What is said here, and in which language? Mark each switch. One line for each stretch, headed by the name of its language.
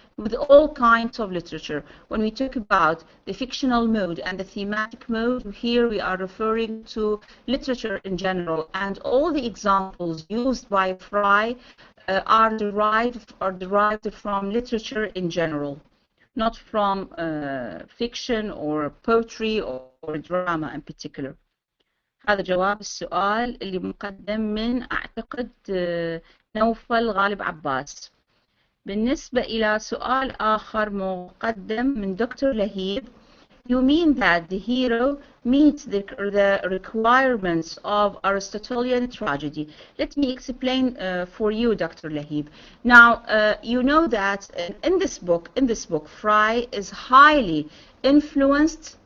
English: With all kinds of literature. When we talk about the fictional mode and the thematic mode, here we are referring to literature in general, and all the examples used by Fry are derived from literature in general, not from fiction or poetry or drama in particular.
Arabic: هذا جواب السؤال اللي مقدم من أعتقد نوفل غالب عباس. بالنسبة إلى سؤال آخر مقدم من دكتور لهيب,
English: you mean that the hero meets the requirements of Aristotelian tragedy. Let me explain for you, Dr. Lahib. Now, you know that in this book, Fry is highly influenced.